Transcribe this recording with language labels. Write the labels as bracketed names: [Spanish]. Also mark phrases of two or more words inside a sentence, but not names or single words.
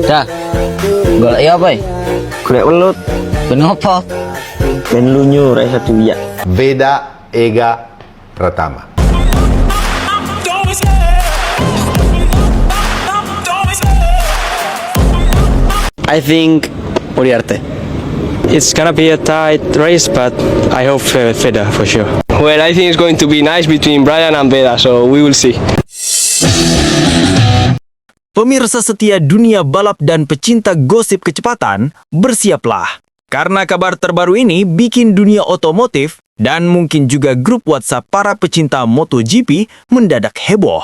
[Javanese] Dah, golek ya apa? Golek welut, [Indonesian] Kenapa? [Javanese] ben lunyu ra iso diwiyak. Veda Ega Pratama. [English] I think Uriarte. It's gonna be a tight race, but I hope Feda for sure. Well, I think it's going to be nice between Brian and Veda, so we will see. [Indonesian] Pemirsa setia dunia balap dan pecinta gosip kecepatan, bersiaplah. Karena kabar terbaru ini bikin dunia otomotif dan mungkin juga grup WhatsApp para pecinta MotoGP mendadak heboh.